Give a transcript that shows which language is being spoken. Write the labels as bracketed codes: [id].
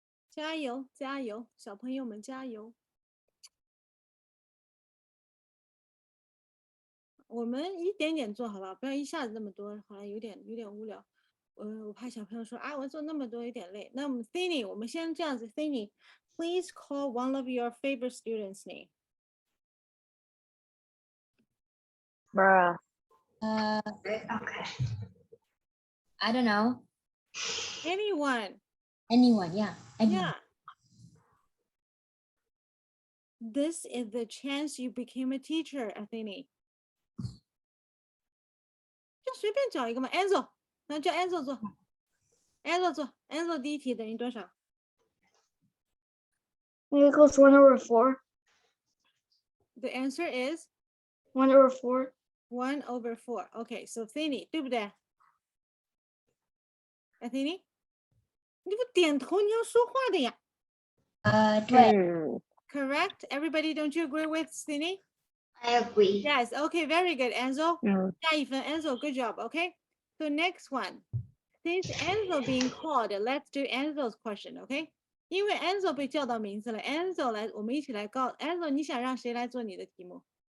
[zh] 加油加油，小朋友们加油！我们一点点做好吧，不要一下子那么多，好像有点无聊。我怕小朋友说啊，我做那么多有点累。那我们 [en] Thinny， [zh] 我们先这样子 [en] ，Thinny， please call one of your favorite students' name. Bruh. Okay. I don't know. Anyone. Anyone, yeah. Anyone. Yeah. This is the chance you became a teacher, Athene. [zh] 就随便找一个嘛 ，Enzo， 那叫 Enzo 做 ，Enzo 做 ，Enzo 第一题等于多少？ [en] It equals 1/4. The answer is 1/4. 1/4. Okay, so [zh] Athene 对不对 ？Athene， 你不点头，你要说话的呀。对。 [en] Correct. Everybody, don't you agree with Athene? I agree. Yes. Okay. Very good, Enzo. [zh] 嗯。加一分 [en] Enzo. Good job. Okay. So next one. Since Enzo being called, let's do Enzo's question. Okay. [zh] 因为 Enzo 被叫到名字了 ，Enzo 来，我们一起来告 Enzo， 你想让谁来做你的题目